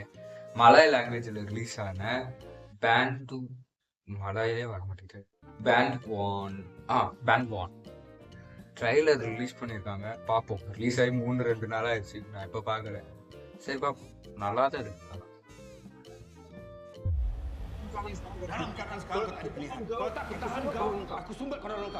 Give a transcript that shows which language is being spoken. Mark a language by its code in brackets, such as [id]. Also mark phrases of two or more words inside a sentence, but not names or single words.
[ta] மலாய் [en] language release [ta] ஆன பேண்ட் மலாயிலே வர மாட்டேங்குது. [en] band one trailer release [ta] பண்ணியிருக்காங்க. பார்ப்போம். ரிலீஸ் ஆகி 3-2 நாள் ஆயிடுச்சு. நான் இப்போ பார்க்கல. சரி பார்ப்போம். நல்லா தான் இருக்கு. [ms] Dalam keadaan sekarang kalau tak bertahan kau, aku sumbat kau dalam kau.